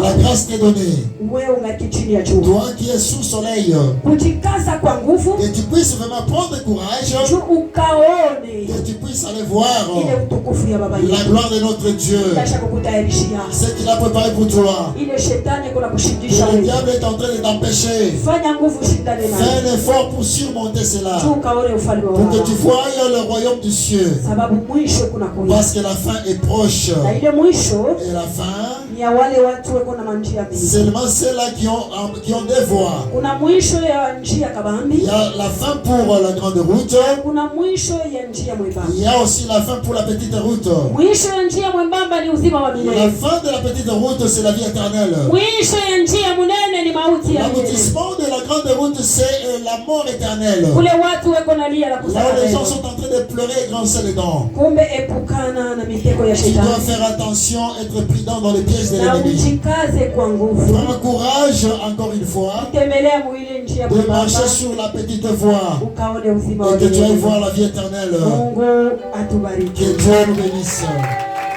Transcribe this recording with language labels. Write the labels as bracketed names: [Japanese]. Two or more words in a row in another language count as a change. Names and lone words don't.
[French] La grâce t'est donnée. [Swahili] Wewe ungaliki chini ya jua. [French] Toi qui es sous soleil, [Swahili] kujikaza kwa nguvu, [French] et tu puisses vraiment prendre courage, [Swahili] ukaone, [French] et tu puisses aller voir [Swahili] ile utukufu ya baba yetu, [French] la gloire de notre Dieu, ce qu'il a préparé pour toi. [Swahili] Ile shetani kuna kushindisha [French] le diable est en train de t'empêcher. [Swahili] Fanya nguvu, shindane naye. [French] Fais un effort pour surmonter cela, [Swahili] ukaone ufalme wa [French] pour que tu voies le royaume du ciel, [Swahili] sababu mwisho kuna kuja, [French] parce que la fin est proche. [Swahili] Na ile mwisho, [French] et la fin, [Swahili] ni ya wale watu wako na njia mbili. [French] Seulement ceux-là qui ont des voies. [Swahili] Kuna mwisho ya njia kabambi. [French] Il y a la fin pour la grande route. [Swahili] Kuna mwisho ya njia mwembamba. [French] Il y a aussi la fin pour la petite route. [Swahili] Mwisho ya njia mwembamba ni uzima wa milele. [French] La fin de la petite route, c'est la vie éternelle. [Swahili] Mwisho ya njia munene ni mauti ya milele. [French] L'aboutissement de la grande route, c'est la mort éternelle. [Swahili] Kule watu wako na lia la kusaka. [French] Là où les gens sont en train de pleurer et grincer les dents. [Swahili] Kumbe epukana na mitego ya shetani. [French] Tu dois faire attention, être prudent dans les pièges de l'ennemi. [Swahili] Ujikaze kwa nguvu. [French] Prends courage, encore une fois, de marcher sur la petite voie, [Swahili] ukaone uzima wa [French] et que tu [Swahili] milele. [French] ailles voir la vie éternelle. [Swahili] Mungu atubariki. [French] Que Dieu nous bénisse.